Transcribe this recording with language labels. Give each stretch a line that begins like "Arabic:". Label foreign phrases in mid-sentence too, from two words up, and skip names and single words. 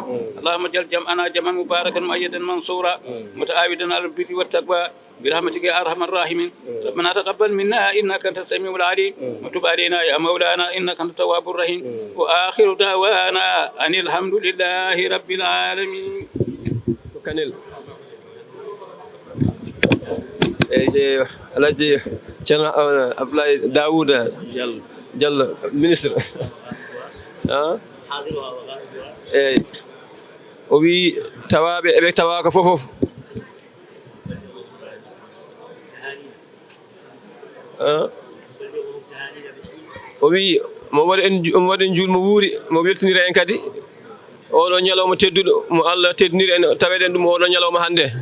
Arabic: اللهم اجعل جمعنا جمعا مباركا مؤيدا منصورا متعاودا على البر والتقوى برحمتك يا أرحم الراحمين. ربنا تقبل منا إنك أنت السميع العليم وتب علينا يا مولانا إنك أنت التواب الرحيم. وآخر دعوانا أن الحمد لله رب العالمين.
Fula: Alhaji Ceerno Abdoulaye Daouda Diallo ministre eyyi o wi tawaɓe eɓe tawaka fof o wi mo waɗi en julmo wuuri mo weltonira en kadi oɗo ñalawma tedduɗo mo Allah teddiniri en taweɗen ɗum oɗo ñalawma hannde